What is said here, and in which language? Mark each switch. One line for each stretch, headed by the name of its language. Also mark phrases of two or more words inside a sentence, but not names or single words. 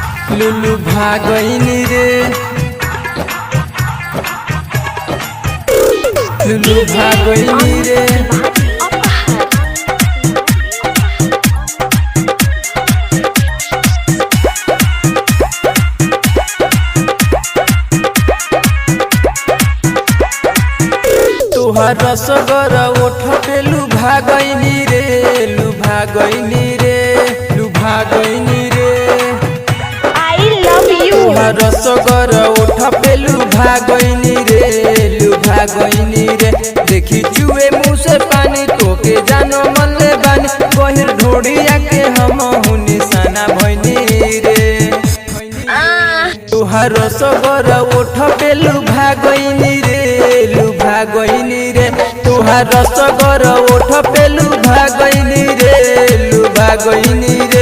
Bhojpuri: लुलु भागइनी रे लुलु भागइनी रे तोहार रसगर ओठ पे लुभा गइनी रे लुभा गइनी रे लुभा गइनी रे
English: I love you।
Bhojpuri: तोहार रसगर ओठ पे लुभा गइनी रे लुभा गइनी रे देखी चुए मुँह से पानी तोके जानो मन ले बानी गहिर ढोड़िया के हम हुनी साना भइनी रे तोहार रसगर ओठ पे लुभा गइनी रे लुभा गइनी रे तोहार रसगर ओठ पे लुभा गइनी रे लुभा गइनी रे